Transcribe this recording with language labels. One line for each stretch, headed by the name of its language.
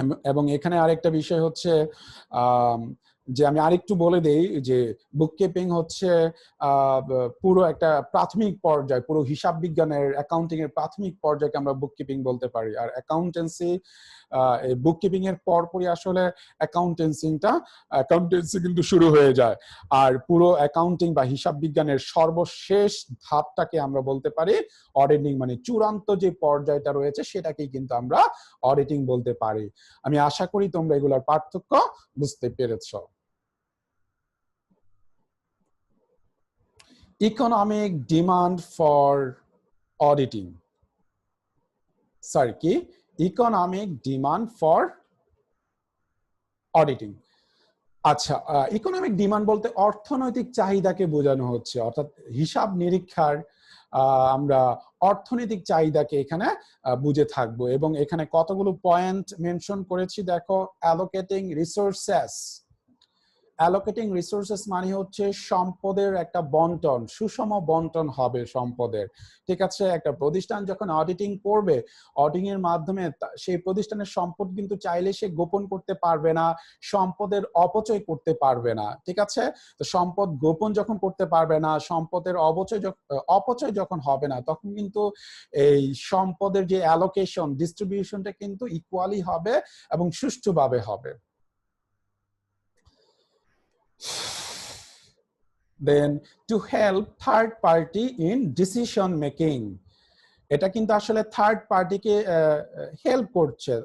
Bangla: এবং এখানে আরেকটা বিষয় হচ্ছে যে আমি আরেকটু বলে দেই যে বুককিপিং হচ্ছে পুরো একটা প্রাথমিক পর্যায়, পুরো হিসাব বিজ্ঞানের অ্যাকাউন্টিং এর প্রাথমিক পর্যায়কে আমরা বুককিপিং বলতে পারি, আর অ্যাকাউন্টেন্সি বুককিপিং এর পরপরই আসলে অ্যাকাউন্টেন্সি কিন্তু শুরু হয়ে যায়, আর পুরো অ্যাকাউন্টিং বা হিসাব বিজ্ঞানের সর্বশেষ ধাপটাকে আমরা বলতে পারি অডিটিং, মানে চূড়ান্ত যে পর্যায়টা রয়েছে সেটাকেই কিন্তু আমরা অডিটিং বলতে পারি। আমি আশা করি তোমরা এগুলোর পার্থক্য বুঝতে পেরেছো।
English: Economic demand for auditing. Sorry,
Bangla: কি?
English: Economic demand for auditing.
Bangla: আচ্ছা, ইকোনমিক ডিমান্ড বলতে অর্থনৈতিক চাহিদাকে বোঝানো হচ্ছে, অর্থাৎ হিসাব নিরীক্ষার আমরা অর্থনৈতিক চাহিদাকে এখানে বুঝে থাকবো, এবং এখানে কতগুলো পয়েন্ট মেনশন করেছি দেখো। অ্যালোকেটিং রিসোর্সেস, অ্যালোকেটিং রিসোর্সেস মানে হচ্ছে সম্পদের একটা বন্টন, সুষম বন্টন হবে সম্পদের, ঠিক আছে। একটা প্রতিষ্ঠান যখন অডিটিং করবে, অডিটিং এর মাধ্যমে সেই প্রতিষ্ঠানের সম্পদ কিন্তু চাইলে সে গোপন করতে পারবে না, সম্পদের অপচয় করতে পারবে না, ঠিক আছে। তো সম্পদ গোপন যখন করতে পারবে না, সম্পদের অপচয় যখন হবে না, তখন কিন্তু এই সম্পদের যে অ্যালোকেশন, ডিস্ট্রিবিউশনটা কিন্তু ইকুয়ালি হবে এবং সুষ্ঠুভাবে হবে।
English: Then to help third party in decision making,
Bangla: এটা কিন্তু আসলে থার্ড পার্টিকে হেল্প করছে।